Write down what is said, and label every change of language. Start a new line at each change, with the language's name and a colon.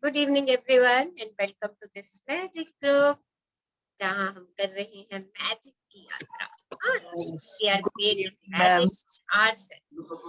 English: Good evening, everyone, and welcome to this magic group.
Hindi: जहाँ हम कर रहे हैं मैजिक की यात्रा.
English: We are creating magic ourselves.